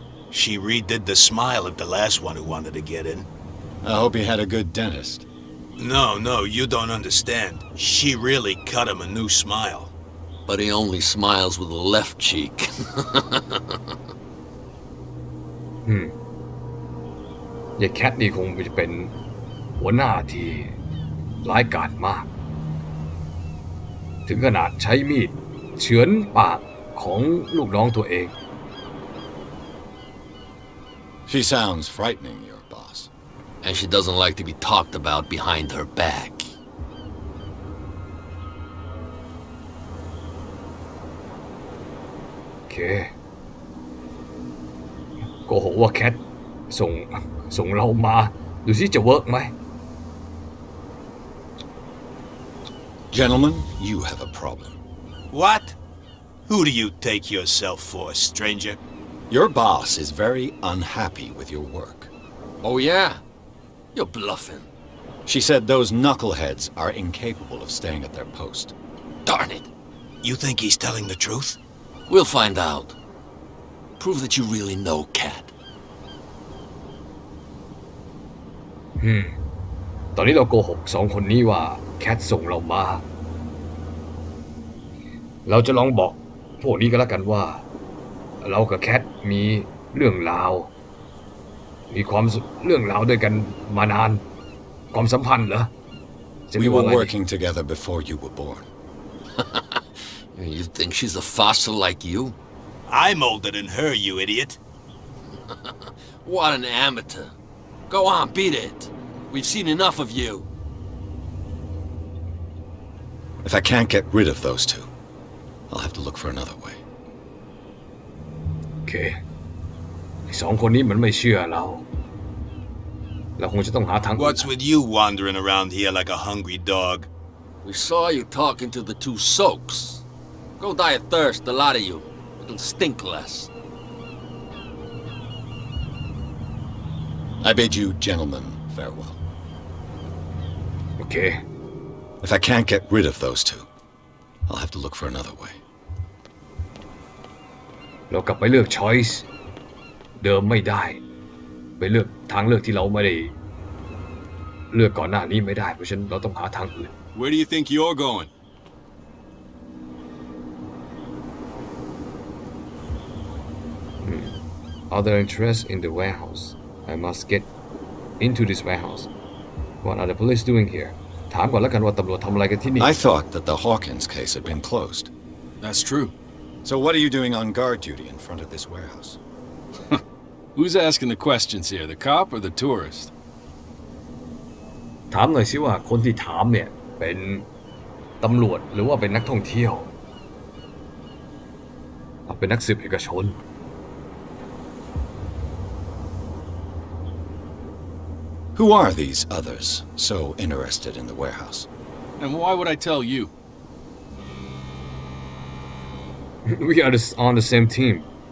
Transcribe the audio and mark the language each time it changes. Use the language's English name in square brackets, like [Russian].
[English] She redid the smile of the last one who wanted to get in. I hope he had a good dentist. No, you don't understand. She really cut him a new smile. But he only smiles with the left cheek. [Thai] ยายแคทนี่คงจะเป็นหัวหน้าที่ร้ายกาจมาก ถึงขนาดใช้มีดเฉือนปากของลูกน้องตัวเอง [English] She sounds frightening, your boss. And she doesn't like to be talked about behind her back. [Thai] โอเคโกหกว่าแคทส่งเรามาดูสิจะเวิร์กไหม [English] Gentlemen, you have a problem. What? Who do you take yourself for, stranger? Your boss is very unhappy with your work. Oh yeah? You're bluffing. She said those knuckleheads are incapable of staying at their post. Darn it. You think he's telling the truth? We'll find out. Prove that you really know Kat. [Thai] ตอนนี้เราโกหกสองคนนี้ว่าแคทส่งเรามา เราจะลองบอกพวกนี้ก็แล้วกันว่าเรากับแคทมีเรื่องราวเรื่องราวด้วยกันมานานความสัมพันธ์เหรอ [English] We were working together before you were born. You think she's a fossil like you? I'm older than her, you idiot. What an amateur. Go on, beat it. We've seen enough of you. If I can't get rid of those two, I'll have to look for another way. [Thai] โอเคสองคนนี้มันไม่เชื่อเราคงจะต้องหาทาง [English] What's with you wandering around here like a hungry dog? We saw you talking to the two soaks. Go die of thirst, the lot of you. It'll stink less. I bid you gentlemen farewell. [Thai] โอเค [English] If I can't get rid of those two, I'll have to look for another way. [Thai] เรากลับไปเลือก choice เดิมไม่ได้ไปเลือกทางเลือกที่เราไม่ได้เลือกก่อนหน้านี้ไม่ได้เพราะฉะนั้นเราต้องหาทางอื่น [English] Where do you think you're going? Other interest in the warehouse I must get into this warehouse What are the police doing here [Thai] ถามก่อนแล้วกันว่าตำรวจทำอะไรกันที่นี่ [English] I thought that the Hawkins case had been closed. That's true. So what are you doing on guard duty in front of this warehouse? Who's asking the questions here, the cop or the tourist? [Thai] ถามหน่อยสิว่าคนที่ถามเนี่ยเป็นตำรวจหรือว่าเป็นนักท่องเที่ยวเป็นนักสืบเอกชน [English] Who are these others so interested in the warehouse? And why would I tell you? We are on the same team.